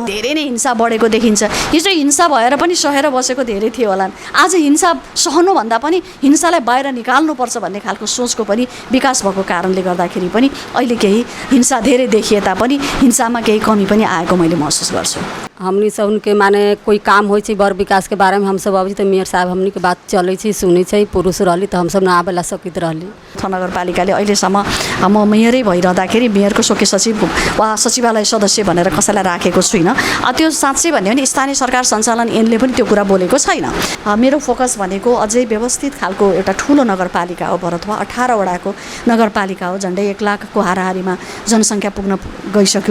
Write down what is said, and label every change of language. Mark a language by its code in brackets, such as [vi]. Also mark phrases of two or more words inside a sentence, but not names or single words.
[ne] धेरै नै हिंसा बढेको देखिन्छ। हिजो हिंसा भएर पनि सहेर बसेको धेरै थियो होला, आज हिंसा सहनुभन्दा पनि हिंसालाई बाहिर निकाल्नुपर्छ भन्ने खालको सोचको पनि विकास भएको कारणले गर्दाखेरि पनि अहिले केही हिंसा धेरै देखिए तापनि हिंसामा केही कमी पनि आएको मैले महसुस गर्छु। [mai] हमनी सब उनके माने कोई काम होइ छै बर विकास के बारे में हम सब अभी तो मेयर साहब हमनी के बात चलै छै, सुनै छै, पुरुष रहली तो हम सब न आबेला सकित रहली। [ne] नगरपालिकाले अहिलेसम्म म मेयरै भइरहँदाखेरि मेयरको शोके सचिव वा सचिवालय सदस्य भनेर कसैलाई राखेको छुइनँ। त्यो साँच्चै भन्यो भने स्थानीय सरकार सञ्चालन ऐनले पनि त्यो कुरा बोलेको छैन। मेरो फोकस भनेको अझै व्यवस्थित खालको एउटा ठुलो नगरपालिका हो बरथुवा। 18 वडाको नगरपालिका हो, झन्डै 1 लाखको हाराहारीमा जनसङ्ख्या पुग्न गइसक्यो।